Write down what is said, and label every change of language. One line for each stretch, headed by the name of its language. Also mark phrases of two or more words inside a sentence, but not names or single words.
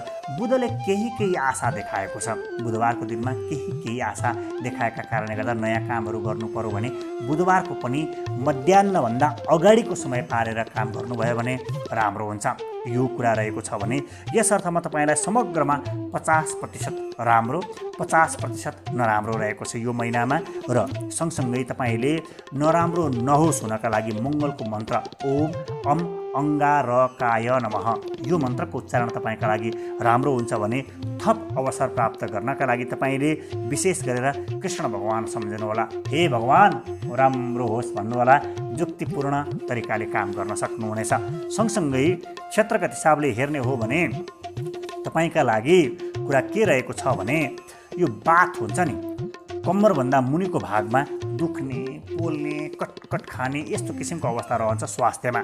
Nepali: बुधले केही आशा देखाएको छ। बुधबारको दिनमा केही आशा देखाएका कारणले गर्दा नयाँ कामहरू गर्नु पर्यो भने बुधबारको पनि मध्याह्नभन्दा अगाडिको समय पारेर काम गर्नुभयो भने राम्रो हुन्छ, यो कुरा रहेको छ भने यस अर्थमा तपाईँलाई समग्रमा 50% राम्रो, 50% नराम्रो रहेको छ यो महिनामा। र सँगसँगै तपाईँले नराम्रो नहोस् हुनका लागि मङ्गलको मन्त्र
Sanskrit: ओम अम अङ्गारकाय नमः,
Nepali: यो मन्त्रको उच्चारण तपाईँका लागि राम्रो हुन्छ भने थप अवसर प्राप्त गर्नका लागि तपाईँले विशेष गरेर कृष्ण भगवान सम्झनुहोला। हे भगवान राम्रो होस् भन्नुहोला। युक्तिपूर्ण तरिकाले काम गर्न सक्नुहुनेछ। सँगसँगै क्षेत्रगत हिसाबले हेर्ने हो भने तपाईँका लागि कुरा के रहेको छ भने यो बात हुन्छ नि, कम्मरभन्दा मुनिको भागमा दुख्ने, पोल्ने, कटकट खाने यस्तो किसिमको अवस्था रहन्छ स्वास्थ्यमा।